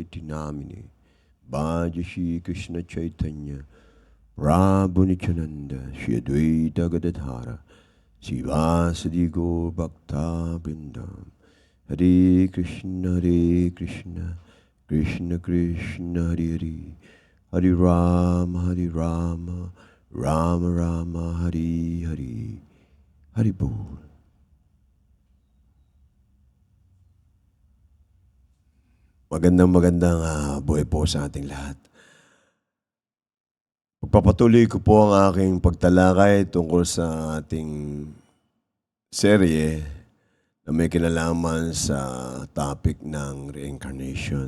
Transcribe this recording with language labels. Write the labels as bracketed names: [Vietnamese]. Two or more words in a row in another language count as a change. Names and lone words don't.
[Sanskrit] iti Namine, Bhaja Shri Krishna Chaitanya, Prabhu Nityananda, Shri Advaita Gadadhara, Sivasadi Gaur Bhakta Vrindam, Hare Krishna, Krishna Krishna, Hare Hare, Hare Rama, Rama Rama, Hare Hare, Hare Bol. [Filipino] Magandang buhay po sa ating lahat. Pagpapatuloy ko po ang aking pagtalakay tungkol sa ating serye na may kinalaman sa topic ng reincarnation.